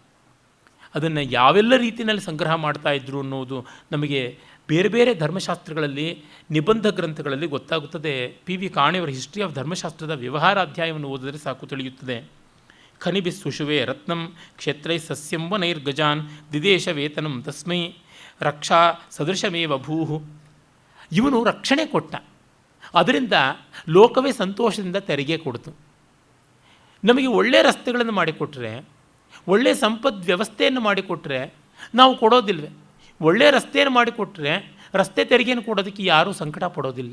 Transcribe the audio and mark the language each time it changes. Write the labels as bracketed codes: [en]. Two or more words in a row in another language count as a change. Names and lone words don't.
[kn] ಅದನ್ನು ಯಾವೆಲ್ಲ ರೀತಿಯಲ್ಲಿ ಸಂಗ್ರಹ ಮಾಡ್ತಾಯಿದ್ರು ಅನ್ನೋದು ನಮಗೆ ಬೇರೆ ಬೇರೆ ಧರ್ಮಶಾಸ್ತ್ರಗಳಲ್ಲಿ, ನಿಬಂಧ ಗ್ರಂಥಗಳಲ್ಲಿ ಗೊತ್ತಾಗುತ್ತದೆ. PV ಕಾಣೆಯವರ ಹಿಸ್ಟ್ರಿ ಆಫ್ ಧರ್ಮಶಾಸ್ತ್ರದ ವ್ಯವಹಾರ ಅಧ್ಯಾಯವನ್ನು ಓದಿದರೆ ಸಾಕು ತಿಳಿಯುತ್ತದೆ. [sa] ಖನಿಭಿಸ್ ಸುಷುವೆ ರತ್ನಂ ಕ್ಷೇತ್ರೈ ಸಸ್ಯಂ ವನೈರ್ಗಜಾನ್ ದಿದೇಶ ವೇತನಂ ತಸ್ಮೈ ರಕ್ಷಾ ಸದೃಶಮೇವ ಭೂಹು. [kn] ಇವನು ರಕ್ಷಣೆ ಕೊಟ್ಟ, ಅದರಿಂದ ಲೋಕವೇ ಸಂತೋಷದಿಂದ ತೆರಿಗೆ ಕೊಡ್ತು. ನಮಗೆ ಒಳ್ಳೆಯ ರಸ್ತೆಗಳನ್ನು ಮಾಡಿಕೊಟ್ರೆ, ಒಳ್ಳೆಯ ಸಂಪದ್ ವ್ಯವಸ್ಥೆಯನ್ನು ಮಾಡಿಕೊಟ್ರೆ ನಾವು ಕೊಡೋದಿಲ್ವೇ? ಒಳ್ಳೆಯ ರಸ್ತೆಯನ್ನು ಮಾಡಿಕೊಟ್ರೆ ರಸ್ತೆ ತೆರಿಗೆಯನ್ನು ಕೊಡೋದಕ್ಕೆ ಯಾರೂ ಸಂಕಟ ಪಡೋದಿಲ್ಲ.